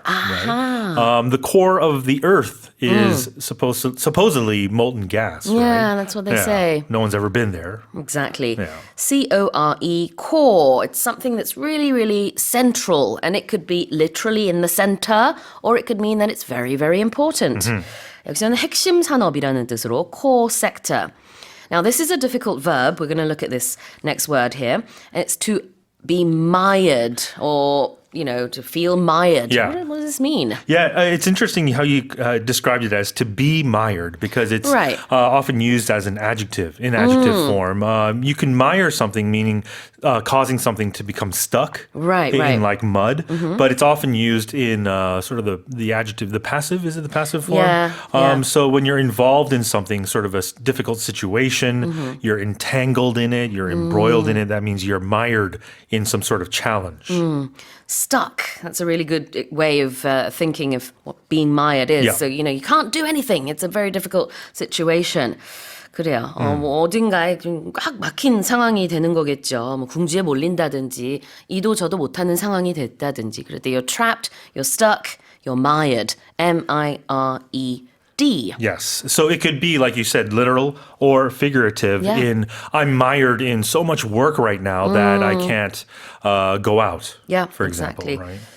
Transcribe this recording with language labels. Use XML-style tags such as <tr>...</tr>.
<en>Right? The core of the earth is supposedly molten gas. Yeah, right? that's what they say. No one's ever been there. Exactly. Yeah. C-O-R-E, core. It's something that's really, really central. And it could be literally in the center, or it could mean that it's very, very important.</en> <ko>여기서는 핵심 산업이라는 뜻으로 core sector.</ko> <en>Now, this is a difficult verb. We're going to look at this next word here. It's to be mired, or, to feel mired. Yeah. What does this mean? Yeah, it's interesting how you described it as to be mired, because it's Right. Often used as an adjective, in adjective form. You can mire something, meaning causing something to become stuck Right, in right. like mud, but it's often used in sort of the adjective, the passive, is it the passive form? Yeah. So when you're involved in something, sort of a difficult situation, you're entangled in it, you're embroiled in it, that means you're mired in some sort of challenge. Stuck. That's a really good way of thinking of what being mired is. Yeah. So, you can't do anything. It's a very difficult situation.</en> <ko>그래요. 뭐 어딘가에 좀 꽉 막힌 상황이 되는 거겠죠. 뭐 궁지에 몰린다든지 이도 저도 못하는 상황이 됐다든지. 그럴 때</ko> <en>you're trapped, you're stuck, you're mired. M-I-R-E-D. Yes. So it could be, like you said, literal or figurative in I'm mired in so much work right now that I can't go out, for example. Exactly. Right?</en>